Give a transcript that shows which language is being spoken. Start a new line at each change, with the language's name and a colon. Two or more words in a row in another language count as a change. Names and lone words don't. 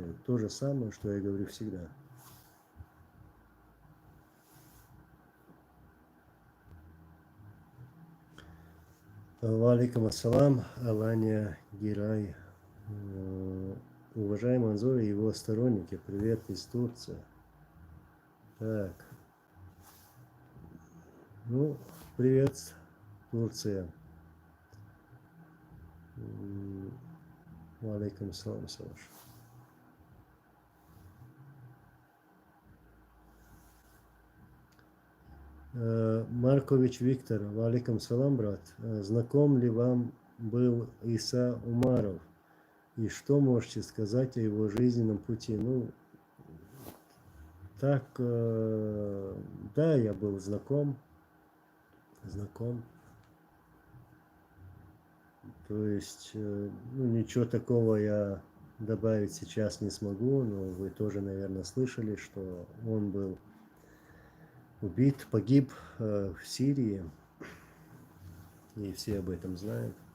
Russian: То же самое, что я говорю всегда.
Arabic: وعليكم السلام,
Russian: Алания Гирай. Уважаемый Анзор и его сторонники, привет из Турции. Так. Ну, привет, Турция.
Arabic: وعليكم السلام,
Russian: Саваш. Маркович Виктор,
Arabic: وعليكم سلام,
Russian: брат. Знаком ли вам был Иса Умаров? И что можете сказать о его жизненном пути? Ну, так, да, я был знаком. То есть, ну, ничего такого я добавить сейчас не смогу, но вы тоже, наверное, слышали, что он был убит, погиб в Сирии, и все об этом знают.